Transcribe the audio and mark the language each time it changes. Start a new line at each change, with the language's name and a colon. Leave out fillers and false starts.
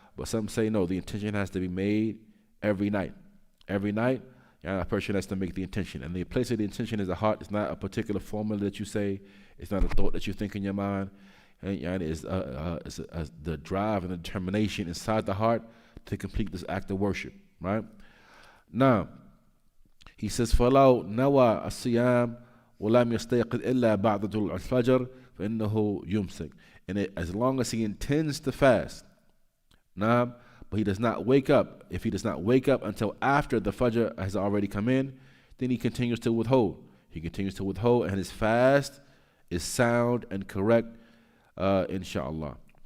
English: But some say no, the intention has to be made every night. Every night, a person has to make the intention. And the place of the intention is the heart. It's not a particular formula that you say. It's not a thought that you think in your mind. And it's the drive and the determination inside the heart to complete this act of worship, right? Now, he says,
Arabic: فَلَوْ نَوَى الصِّيَامِ وَلَمْ يَسْتَيْقِظْ إِلَّا بَعْدَ طُلُوعِ الْفَجْرِ فَإِنَّهُ يُمْسِكُ.
English: And as long as he intends to fast, but he does not wake up. If he does not wake up until after the Fajr has already come in, then he continues to withhold. He continues to withhold, and his fast is sound and correct, inshallah.